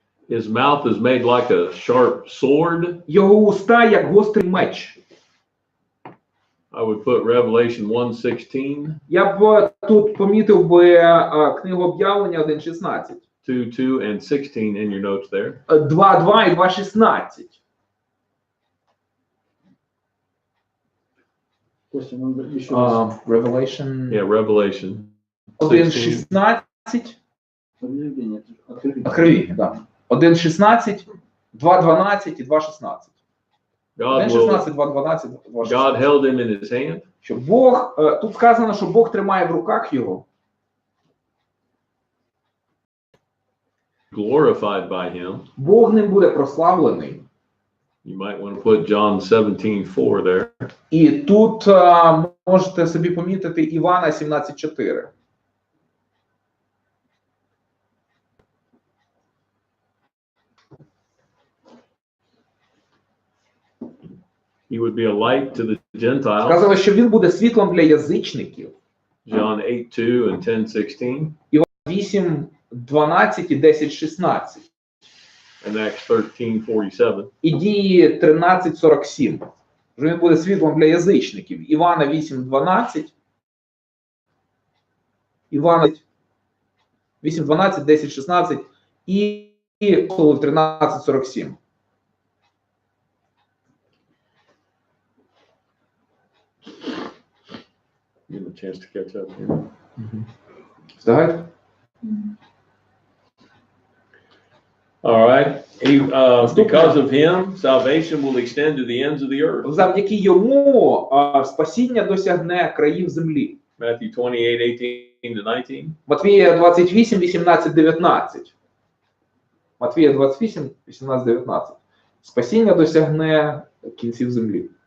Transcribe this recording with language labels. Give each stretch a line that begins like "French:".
English: his mouth is made like a sharp sword.
Ukrainian: його уста як гострий меч.
English: I would put Revelation 1:16.
Ukrainian: Я б тут помітив би книгу об'явлення 1.16.
English: 2:2 and 16 in your notes there.
Ukrainian: 2.2 і 2.16.
Russian: Костя, надо еще раз.
English: Revelation Yeah, Revelation 1.16.
Russian: Объявление. Открытие.
Ukrainian: Откровення, да. 1.16, 2.12 і 2.16.
English: God
Ukrainian: 1.16, 2.12, 2.16.
English: God held him in his hand.
Ukrainian: Що Бог, тут сказано, що Бог тримає в руках його.
English: Glorified by him.
Ukrainian: Бог ним буде прославлений.
English: You might want to put John 17:4 there.
Ukrainian: І тут можете собі помітити Івана 17.4.
English: He would be a light to the Gentiles.
Ukrainian: Сказано, що він буде світлом для язичників.
English: John 8:2 and 10:16.
Ukrainian: 8, 12 і 10, 16.
English: And Acts 13:47.
Ukrainian: І Дії 13, 47. Що він буде світлом для язичників. Івана 8, 12. Івана 8, 12, 10, 16 і 13, 47.
English: Give him a chance to catch up here.
Ukrainian: Встигайте?
English: All right. Because of him, salvation will extend to the ends of the earth.
Ukrainian: Завдяки йому спасіння досягне країв землі.
English: Matthew 28:18-19.
Ukrainian: Матвія 28, 18, 19. Матвія 28, 18, 19. Спасіння досягне кінців землі.